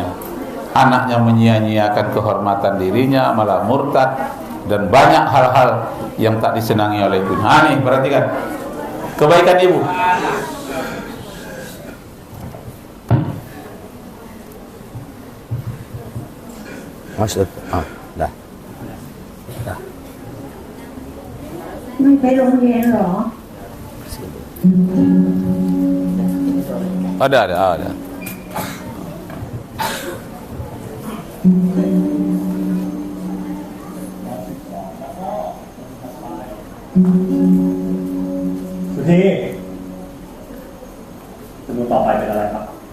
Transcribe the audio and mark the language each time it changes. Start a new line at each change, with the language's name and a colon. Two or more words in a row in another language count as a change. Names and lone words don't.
Indonesian: Anaknya menyia-nyiakan kehormatan dirinya, malah murtad, dan banyak hal-hal yang tak disenangi oleh ibunya. Nih, perhatikan. Kebaikan ibu. Maksud, dah.
Thai: ไม่ไปโรงเรียนเหรอ
Indonesian: Ada.
Thai: Suthi จำนวนต่อไปเป็นอะไรครับ